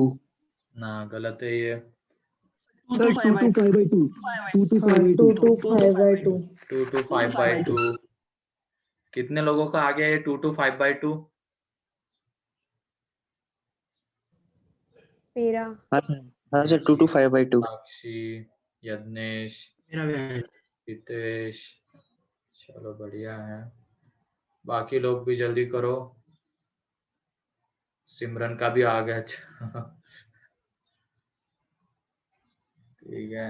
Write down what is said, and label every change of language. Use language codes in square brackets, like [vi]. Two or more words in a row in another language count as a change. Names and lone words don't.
[hi] ना गलत है ये। सर 2 to 5 by 2, 2 to 5 हाँ by 2। 2 to 5 by 2। 2 to 5 by 2। कितने लोगों का आ गया ये 2 to 5 by 2? मेरा हाँ सर 2 to 5 by 2। साक्षी, यज्ञेश, मेरा भी है। हितेश, चलो बढ़िया है। बाकी लोग भी जल्दी करो। सिमरन का भी आ गया, अच्छा ठीक है।